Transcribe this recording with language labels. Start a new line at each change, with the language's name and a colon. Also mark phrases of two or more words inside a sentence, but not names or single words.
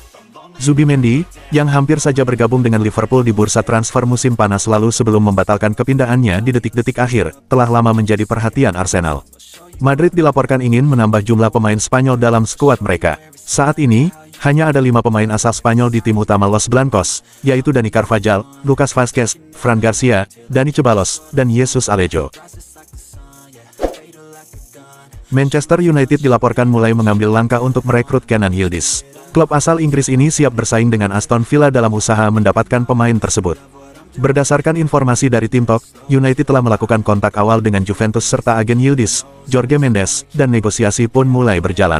Indonesian: Zubimendi, yang hampir saja bergabung dengan Liverpool di bursa transfer musim panas lalu sebelum membatalkan kepindahannya di detik-detik akhir, telah lama menjadi perhatian Arsenal. Madrid dilaporkan ingin menambah jumlah pemain Spanyol dalam skuad mereka. Saat ini, Hanya ada 5 pemain asal Spanyol di tim utama Los Blancos, yaitu Dani Carvajal, Lucas Vázquez, Fran Garcia, Dani Ceballos, dan Jesus Alejo. Manchester United dilaporkan mulai mengambil langkah untuk merekrut Kenan Yildiz. Klub asal Inggris ini siap bersaing dengan Aston Villa dalam usaha mendapatkan pemain tersebut. Berdasarkan informasi dari Tim Talk, United telah melakukan kontak awal dengan Juventus serta agen Yildiz, Jorge Mendes, dan negosiasi pun mulai berjalan.